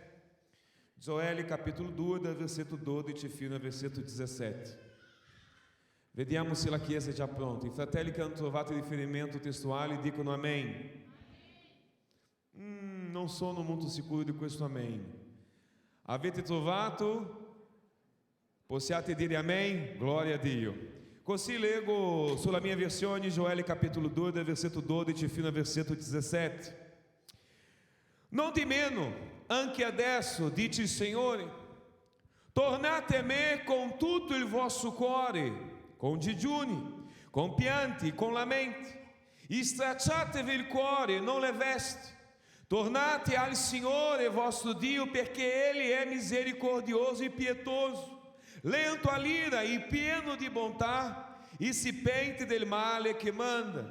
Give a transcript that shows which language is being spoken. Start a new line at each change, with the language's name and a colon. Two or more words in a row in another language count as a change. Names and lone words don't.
Italian: Gioele capitolo 2, dal versetto 12 fino al versetto 17. Vediamo se la Chiesa è già pronta. I fratelli che hanno trovato riferimento testuale dicono amém. Non sono molto sicuro di questo amém. Avete trovato? Possiate dire amém? Glória a Dio. Così leggo sulla mia versione Gioele capitolo 2, dal versetto 12 fino al versetto 17. Non di meno, anche adesso, dice il Signore, tornate a me con tutto il vostro cuore, con digiuni, con pianti, con lamenti, stracciatevi il cuore, non le vesti, tornate al Signore vostro Dio, perché Ele è misericordioso e pietoso, lento all'ira e pieno di bontà, e si pente del male che manda.